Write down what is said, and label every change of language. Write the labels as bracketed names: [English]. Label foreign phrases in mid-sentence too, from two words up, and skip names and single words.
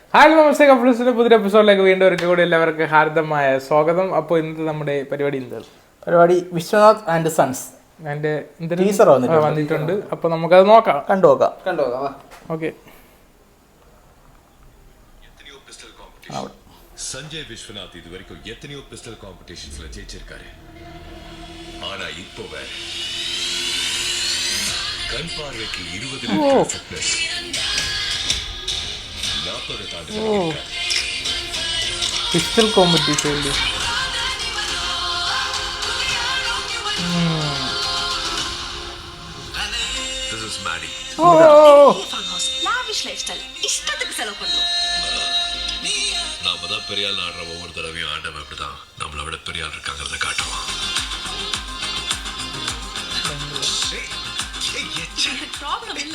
[Malayalam] ഹായ് നമസ്തേ കപ്പിൾസിന്റെ പുതിയ എപ്പിസോഡിലേക്ക് വീണ്ടും ഒരിക്കൽ കൂടി എല്ലാവർക്കും ഹാർദമായ സ്വാഗതം. അപ്പോൾ ഇന്നത്തെ നമ്മുടെ പരിപാടി പരിപാടി വിശ്വനാഥ് ആൻഡ് സൺസ് അതിന്റെ വന്നിട്ടുണ്ട്. അപ്പൊ നമുക്കത് നോക്കാം, കണ്ടുനോക്കാം. ഓക്കെ. [Tamil] சஞ்சய் விஸ்வநாத் இது வரைக்கும் எத்தனையோ பிஸ்டல் காம்படிஷன்ஸ்ல ஜெயிச்சிருக்காரு. ஆனா இப்போ வேற கண் பார்வைக்கு 20 ஃபிட்னஸ் 40 தாண்டி [Malayalam] പിസ്റ്റൽ കോമ്പറ്റീഷൻ. [English] This is Maddie. [Tamil] லாவிஷ் லைஃப் ஸ்டைல் இஷ்டத்துக்கு செலவு பண்ணும். நாம தான் பெரிய ஆள் ஆடுற ஒவ்வொரு தடவையும் ஆண்டவன் இப்படிதான் நம்மளை விட பெரிய ஆள் இருக்காங்கிறத காட்டுவான். ப்ராப்ளம் இல்ல,